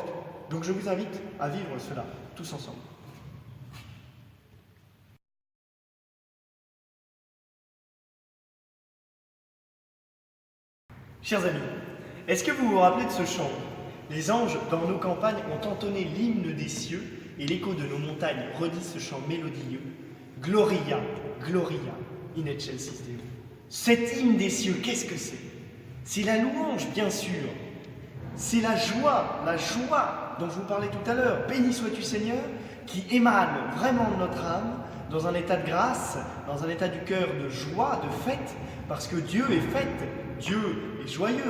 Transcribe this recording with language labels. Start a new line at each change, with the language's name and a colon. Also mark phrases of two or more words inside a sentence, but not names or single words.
French: Donc je vous invite à vivre cela, tous ensemble. Chers amis, est-ce que vous vous rappelez de ce chant ? Les anges, dans nos campagnes, ont entonné l'hymne des cieux, et l'écho de nos montagnes redit ce chant mélodieux.
Latin: Gloria, Gloria, in excelsis Deo.
French: Cet hymne des cieux, qu'est-ce que c'est ? C'est la louange, bien sûr. C'est la joie dont je vous parlais tout à l'heure. Béni sois-tu Seigneur, qui émane vraiment de notre âme, dans un état de grâce, dans un état du cœur de joie, de fête, parce que Dieu est fête, Dieu est joyeux.